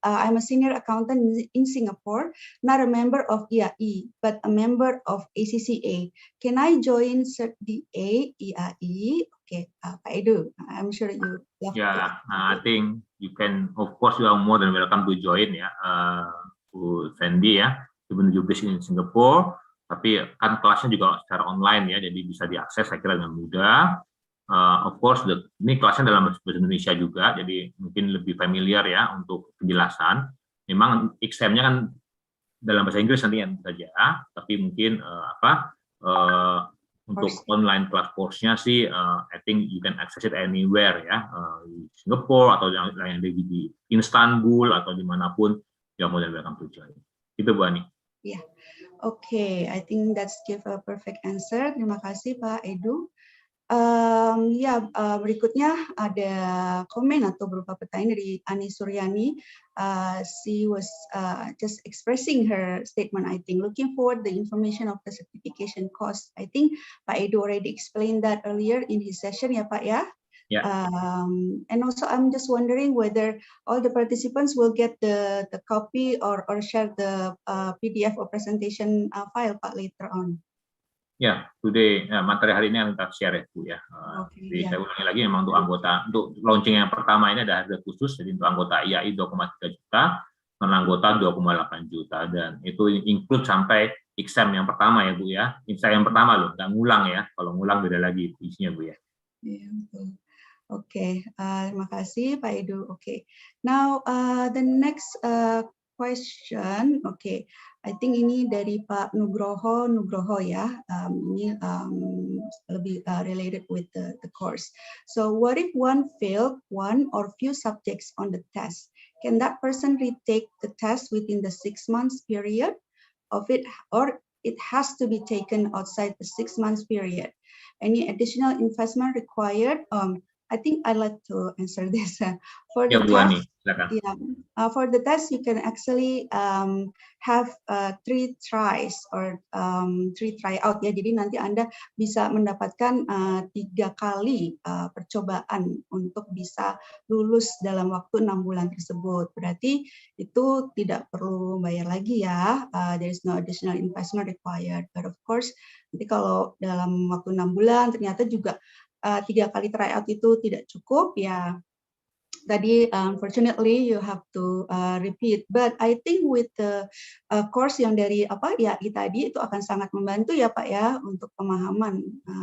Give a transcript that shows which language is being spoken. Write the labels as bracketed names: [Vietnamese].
[English] I'm a senior accountant in Singapore, not a member of IAI, but a member of ACCA. Can I join CertDA IAI? Okay, Pak Edu, I'm sure you. Yeah, I think you can. Of course, you are more than welcome to join ya, Bu Sandy ya. Even you based in Singapore. [Indonesian] Tapi kan kelasnya juga secara online ya, jadi bisa diakses saya kira dengan mudah. [English] Of course, [Indonesian] ini kelasnya dalam bahasa Indonesia juga, jadi mungkin lebih familiar ya untuk penjelasan. Memang exam-nya kan dalam bahasa Inggris nantinya saja, tapi mungkin untuk online class course-nya sih, [English] I think you can access it anywhere [Indonesian] ya, di Singapore atau yang di Istanbul atau dimanapun, ya [English] more than welcome to join. [Indonesian] Itu Bu Ani. Iya. [English] Oke, I think that's give a perfect answer. [Indonesian] Terima kasih Pak Edu. Berikutnya ada komen atau berupa pertanyaan dari Ani Suryani. [English] She was just expressing her statement, I think, looking forward the information of the certification cost. I think Pak Edu already explained that earlier in his session ya Pak ya. Yeah. And also, I'm just wondering whether all the participants will get the copy or share the PDF or presentation file Pak later on. [Indonesian] Ya, [English] today [Indonesian] materi hari ini yang kita share ya Bu ya. Jadi saya ulangi lagi, memang untuk anggota, untuk launching yang pertama ini ada harga khusus, jadi untuk anggota IAI 2,3 juta, non anggota 2,8 juta, dan itu include sampai exam yang pertama ya Bu ya. Exam yang pertama loh, nggak ngulang ya. Kalau ngulang beda lagi isinya Bu ya. Iya betul. Oke, terima kasih Pak Edu. [English] Oke, now the next question. [Indonesian] Oke, [English] I think [Indonesian] ini dari Pak Nugroho ya. Ini lebih [English] related with the course. So, what if one failed one or few subjects on the test? Can that person retake the test within the 6 months period of it, or it has to be taken outside the 6 months period? Any additional investment required? I think I'd like to answer this. For [Indonesian] Ya, [English] the [Indonesian] Bu [English] test, [Indonesian] Ani, silakan. [English] yeah, for the test, you can actually have 3 tries or 3 tryout ya. [Indonesian] Jadi nanti Anda bisa mendapatkan 3 kali percobaan untuk bisa lulus dalam waktu 6 bulan tersebut. Berarti itu tidak perlu bayar lagi ya. [English] There is no additional investment required. But of course, [Indonesian] nanti kalau dalam waktu 6 bulan ternyata juga 3 kali tryout itu tidak cukup ya. Tadi [English] unfortunately you have to repeat, but I think with the course [Indonesian] yang dari IAI tadi itu akan sangat membantu ya Pak ya untuk pemahaman.